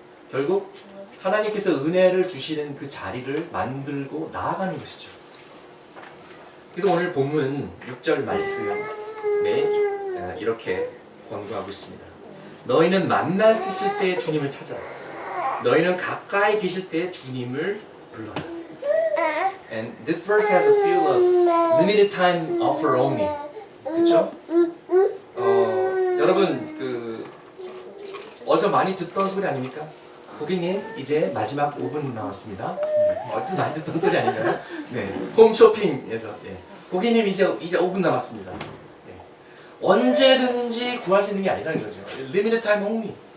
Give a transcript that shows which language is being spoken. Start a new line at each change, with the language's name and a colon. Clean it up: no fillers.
Korean: 결국 하나님께서 은혜를 주시는 그 자리를 만들고 나아가는 것이죠. 그래서 오늘 본문 6절 말씀에 이렇게 권고하고 있습니다. 너희는 만날 수 있을 때 주님을 찾아라. 너희는 가까이 계실 때 주님을 불러라.
English: And this verse has a feel of limited time offer only.
Korean: 그렇죠? 여러분 어디서 많이 듣던 소리 아닙니까? 고객님 이제 마지막 5분 남았습니다. 어디서 많이 듣던 소리 아닌가요? 네, 홈쇼핑에서 고객님 이제 5분 남았습니다. 언제든지 구할 수 있는 게 아니라는 거죠.
English: Limited time only.